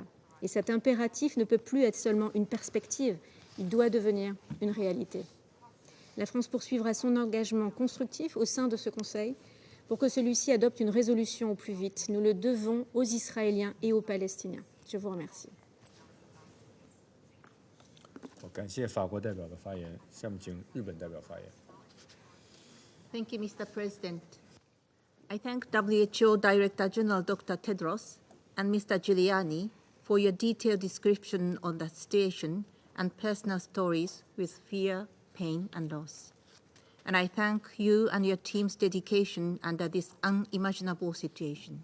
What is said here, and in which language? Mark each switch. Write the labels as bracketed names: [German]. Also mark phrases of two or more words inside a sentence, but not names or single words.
[French] Et cet impératif ne peut plus être seulement une perspective, il doit devenir une réalité. La France poursuivra son engagement constructif au sein de ce Conseil pour que celui-ci adopte une résolution au plus vite. Nous le devons aux Israéliens et aux Palestiniens. Je vous remercie. [Chinese] 感谢法国代表的发言，下面请日本代表发言。 [English] Thank you, Mr. President. I thank WHO Director General Dr. Tedros and Mr. Giuliani for your detailed description of the situation and personal stories with fear, pain, and loss. And I thank you and your team's dedication under this unimaginable situation.